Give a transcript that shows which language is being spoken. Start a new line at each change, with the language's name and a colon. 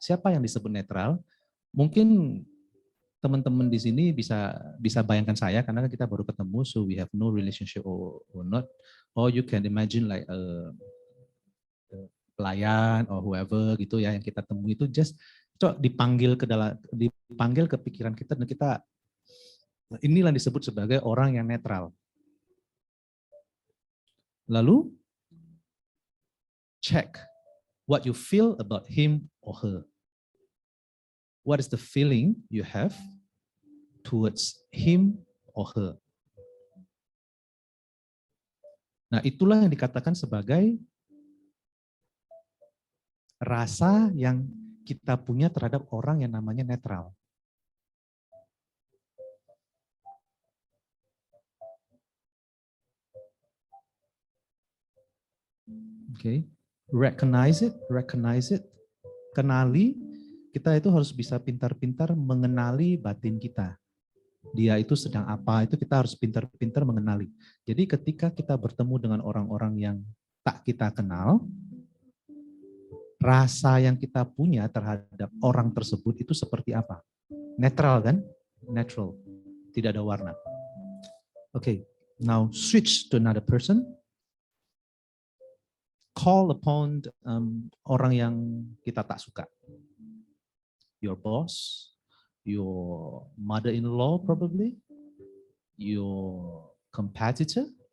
Indonesian: Siapa yang disebut netral? Mungkin teman-teman di sini bisa bayangkan saya karena kita baru ketemu,
English: so we have no relationship or not. Or you can imagine like a
Indonesian: pelayan
English: or whoever
Indonesian: gitu ya yang kita temui itu just dipanggil ke pikiran kita dan kita, inilah disebut sebagai orang yang netral. Lalu
English: check what you feel about him or her. What is the feeling you have towards him or her?
Indonesian: Nah, itulah yang dikatakan sebagai rasa yang kita punya terhadap orang yang namanya netral.
English: Okay. Recognize it,
Indonesian: kenali. Kita itu harus bisa pintar-pintar mengenali batin kita. Dia itu sedang apa, itu kita harus pintar-pintar mengenali. Jadi ketika kita bertemu dengan orang-orang yang tak kita kenal, rasa yang kita punya terhadap orang tersebut itu seperti apa? Netral kan? Natural. Tidak ada warna.
English: Okay, now switch to another person. Call upon
Indonesian: orang yang kita tak suka.
English: Your boss, your mother-in-law probably, your competitor.